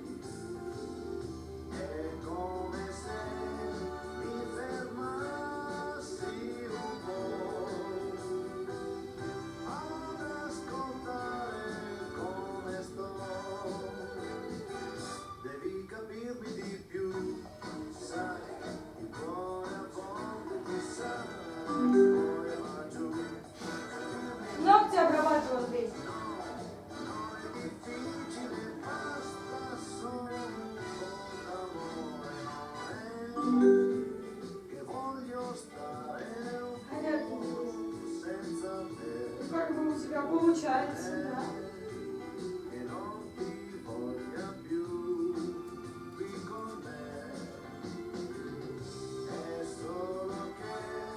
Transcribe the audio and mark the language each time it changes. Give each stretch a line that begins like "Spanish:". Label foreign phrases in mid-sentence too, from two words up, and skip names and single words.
Italian: È come se mi fermassi un po' ad ascoltare come sto. Devi capirmi di più, sai, il cuore a volte ti sa, poi va giù.
Russian: Ногти обрабатывал, Андрей.
Italian: Non è difficile, basta solo un po' d'amore, non è che voglio stare un
Russian: Понятно.
Italian: po' senza te.
Russian: Как бы у тебя получается, да.
Italian: Che non ti voglia più qui con me, è solo che